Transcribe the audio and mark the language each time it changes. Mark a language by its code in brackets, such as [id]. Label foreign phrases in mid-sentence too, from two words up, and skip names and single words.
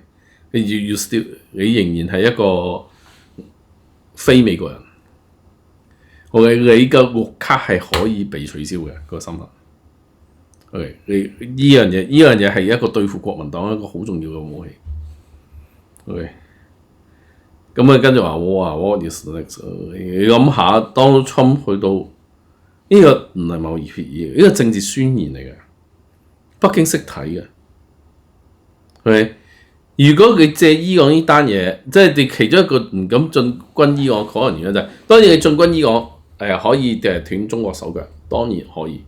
[yue] 你 still 你仍然係一個非美國人 ，OK？你嘅綠卡係可以被取消嘅，個新聞。OK， 呢樣嘢係一個對付國民黨一個好重要嘅武器。OK， 咁跟住話哇 ， [en] what is next？ [yue] 你諗下，Donald Trump 去到呢個唔係貿易協議，呢個政治宣言嚟嘅，北京識睇嘅。OK， 如果佢借伊朗呢單嘢，即係你其中一個唔敢進軍伊朗可能原因就係，當然你進軍伊朗可以斷中國手腳，當然可以。